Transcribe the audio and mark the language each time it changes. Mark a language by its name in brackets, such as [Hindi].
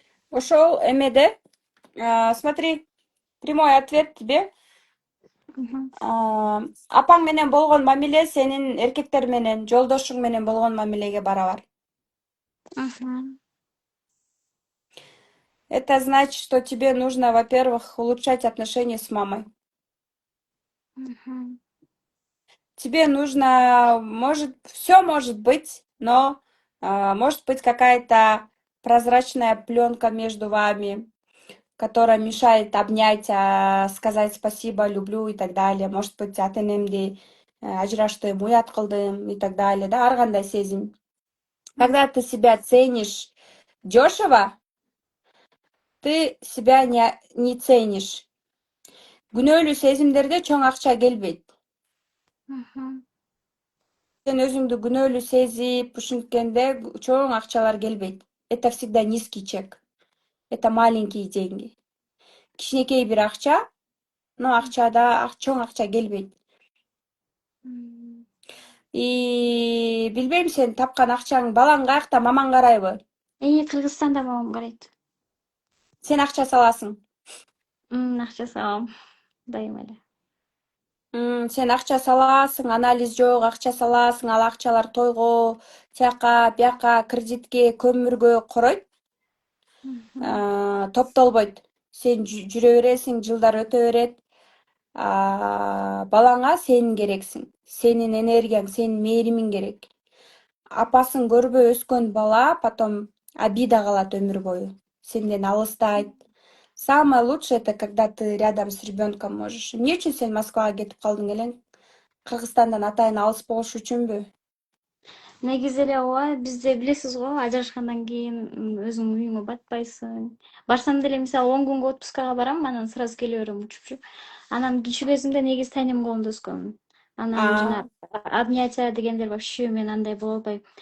[Kyrgyz] Ошол эмеде, [Russian] смотри, прямой ответ тебе. [Kyrgyz] Апаң менен болгон мамиле сенин эркектер менен, жолдошуң менен болгон мамилеге барабар. [Russian] Это значит, что тебе нужно, во-первых, улучшать отношения с мамой. Тебе нужно, все может быть, но может быть какая-то прозрачная пленка между вами, которая мешает обнять, сказать спасибо, люблю и так далее. Может быть, [Kyrgyz] ата энемди ажыраштым, уят кылдым [Russian] и так далее. Да, [Kyrgyz] ар кандай сезим. [Russian] Когда ты себя ценишь дешево, ты себя не ценишь. [Kyrgyz] Күнөөлүү сезимдерде чоң акча келбейт. Сен өзүңдү күнөөлүү сезип, ушинткенде чоң акчалар келбейт. [Russian] Это всегда низкий чек. Это маленькие деньги. [Kyrgyz] Кичинекей бир акча, но акчада чоң акча келбейт. И билбейм, сен тапкан акчаң балаң каякта, мамаң карайбы? Кыргызстанда мамам карайт. Сен акча саласың. Акча салам. Дайыма эле. Сен акча саласың, анализ жок, акча саласың, ал акчалар тойго, тияка, бияка, кредитке, көмүргө коройт, топтолбойт. Сен жүрө бересиң, жылдар өтө берет. Балаңа сен керексиң. Сенин энергияң, сенин мээримиң керек. Апасын көрбөй өскөн бала [Russian] потом обида [Kyrgyz] калат өмүр бою. Сенден алыстайт. [Russian] Самое лучшее это когда ты рядом с ребенком можешь. [Kyrgyz] Эмне үчүн сен Москвага кетип калдың элең? Кыргызстандан атайын алыс болуш үчүнбү? Негизи эле ооба, бизде билесиз го, ажырашкандан кийин өзүңдүн үйүңө батпайсың. Барсам деле мисалы 10 күнгө отпускага барам, анан сразу келе берем учуп. Анан кичи кезимде негизи тайнем колунда өскөм. Анан жана обнятия дегендер вообще мен андай боло албайм.